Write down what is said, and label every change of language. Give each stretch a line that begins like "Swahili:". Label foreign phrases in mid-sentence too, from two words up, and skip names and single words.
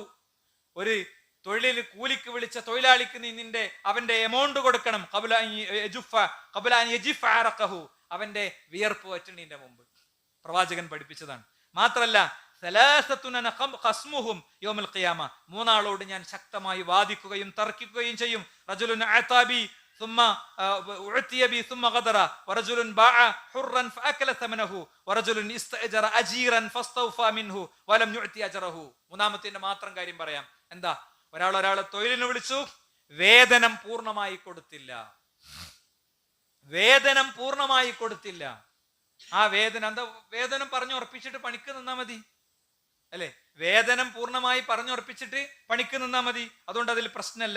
Malayalam: ഒരു തൊഴിലിന് കൂലിക്ക് വിളിച്ച തൊഴിലാളിക്ക് നീ അവന്റെ എമൗണ്ട് കൊടുക്കണം.
Arabic: قبل أن يجف عرقه.
Malayalam: അവന്റെ വിയർപ്പ് വറ്റുന്നതിന്റെ മുമ്പ് പ്രവാചകൻ പഠിപ്പിച്ചതാണ്. മാത്രല്ല മൂന്നാളോട് ഞാൻ ശക്തമായി വാദിക്കുകയും തർക്കിക്കുകയും ചെയ്യും.
Arabic: رجل أعطى بي ثم أعطي بي ثم غدر ورجل باع حرا فأكل ثمنه ورجل استأجر أجيرا فاستوفى منه ولم يعطي أجره.
Malayalam: മൂന്നാമത്തിന്റെ മാത്രം കാര്യം പറയാം. എന്താ? ഒരാളെ തൊഴിലിന് വിളിച്ചു, വേതനം പൂർണ്ണമായി കൊടുത്തില്ല. ആ വേതനം എന്താ? വേതനം പറഞ്ഞുറപ്പിച്ചിട്ട് പണിക്ക് നിന്നാ മതി അല്ലെ? വേതനം പൂർണ്ണമായി പറഞ്ഞുറപ്പിച്ചിട്ട് പണിക്ക് നിന്നാ മതി, അതുകൊണ്ട് അതിൽ പ്രശ്നമല്ല.